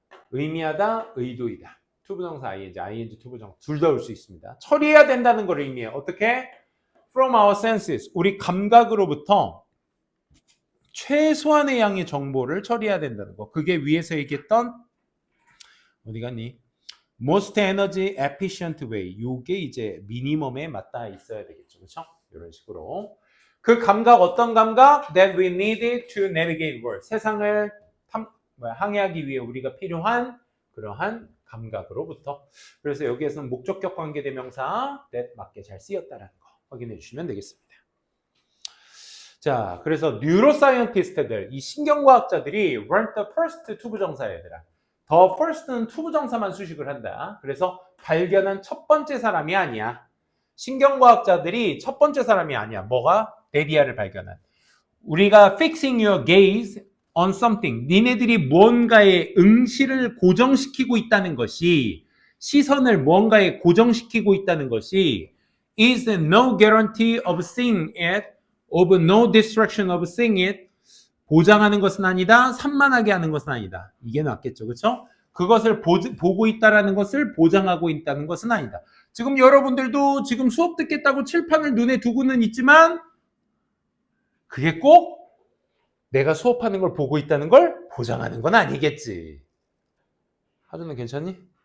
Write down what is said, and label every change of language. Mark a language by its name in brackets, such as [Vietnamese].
[Korean] 의미하다, 의도이다. 투부정사 ing, 투부정사 둘 다 올 수 있습니다. 처리해야 된다는 걸 의미해요. 어떻게? [English] From our senses, [Korean] 우리 감각으로부터 최소한의 양의 정보를 처리해야 된다는 거. 그게 위에서 얘기했던 어디 갔니? [English] Most energy efficient way. [Korean] 요게 이제 미니멈에 맞닿아 있어야 되겠죠. 그렇죠? 이런 식으로. 그 감각 어떤 감각? [English] That we needed to navigate world. [Korean] 세상을 항해하기 위해 우리가 필요한 그러한 감각으로부터. 그래서 여기에서는 목적격 관계대명사 that 맞게 잘 쓰였다는 거 확인해 주시면 되겠습니다. 자, 그래서 뉴로사이언티스트들, 이 신경과학자들이 [English] weren't the first [Korean] 투부정사 얘들아. the first는 투부정사만 수식을 한다. 그래서 발견한 첫 번째 사람이 아니야. 신경과학자들이 첫 번째 사람이 아니야. 뭐가? 데디아를 발견한. 우리가 [English] fixing your gaze on something. [Korean] 니네들이 무언가에 응시를 고정시키고 있다는 것이, [English] 시선을 무언가에 고정시키고 있다는 것이 is no guarantee of seeing it, of no distraction of seeing it. [Korean] 보장하는 것은 아니다. 산만하게 하는 것은 아니다. 이게 낫겠죠. 그렇죠? 그것을 보고 있다라는 것을 보장하고 있다는 것은 아니다. 지금 여러분들도 지금 수업 듣겠다고 칠판을 눈에 두고는 있지만 그게 꼭 내가 수업하는 걸 보고 있다는 걸 보장하는 건 아니겠지. 하준은 괜찮니?